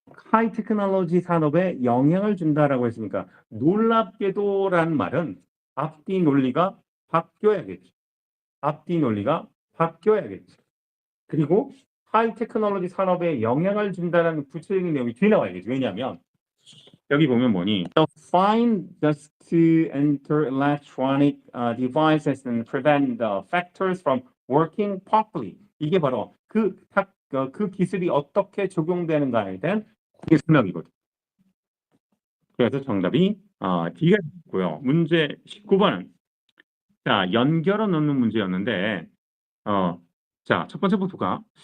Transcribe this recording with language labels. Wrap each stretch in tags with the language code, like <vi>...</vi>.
<ko>하이 테크놀로지 산업에 영향을 준다라고 했으니까 놀랍게도라는 말은 앞뒤 논리가 바뀌어야겠지. 앞뒤 논리가 바뀌어야겠지. 그리고 하이 테크놀로지 산업에 영향을 준다는 구체적인 내용이 뒤에 나와야겠지. 왜냐하면 여기 보면 뭐니?</ko> <en>The fine dust to enter electronic devices and prevent the factors from working properly.</en> <ko>이게 바로 그 기술이 어떻게 적용되는가에 대한 설명이거든. 그래서 정답이 D가 있고요. 문제 19번은 자 연결어 넣는 문제였는데 자 첫 번째부터 가.</ko>